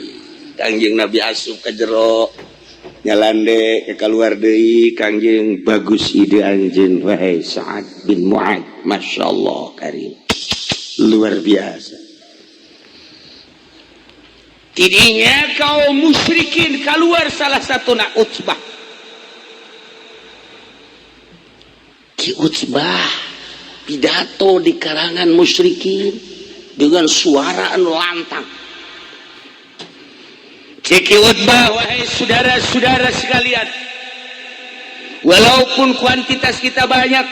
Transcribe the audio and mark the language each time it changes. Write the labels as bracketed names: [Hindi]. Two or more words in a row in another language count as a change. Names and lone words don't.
[Sundanese] Kanjeng Nabi asup ke jero, nyalande ke keluar deui. Kanjeng bagus ide anjeun wahai Sa'ad bin Mu'ad, [Arabic] Masya Allah [Sundanese] karim, luar biasa. Tidinya kaum musyrikin keluar salah satu nak Utsbah. [Indonesian] Ki Utsbah pidato di karangan musyrikin dengan suara anu lantang. Ceki Utbah, wahai saudara-saudara sekalian, walaupun kuantitas kita banyak,